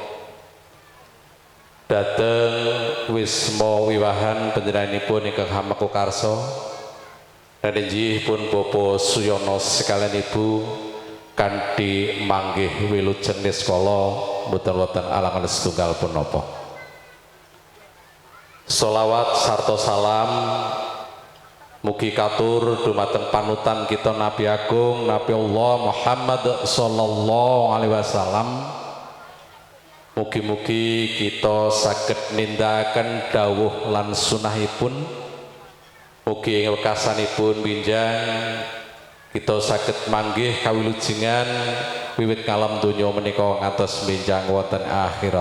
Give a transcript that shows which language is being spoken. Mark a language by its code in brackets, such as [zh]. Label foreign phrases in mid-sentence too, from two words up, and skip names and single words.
[jv] dateng wisma wiwahan panjenenganipun ingkang hamaku karso dan injih pun Bapak Suyono sekalian ibu kanthi manggih wilujeng niskala mboten alangan setunggal punapa. Sholawat sarta salam mugi katur dumateng panutan kita Nabi Agung Nabi Allah Muhammad [ar] sallallahu alaihi wasallam. [jv] Mugi-mugi kita saged nindakaken dawuh lan sunahipun. Mugi ing wekasanipun winjang kita saged manggih kawilujengan wiwit ngalam donya menika ngantos benjang wonten akhirat.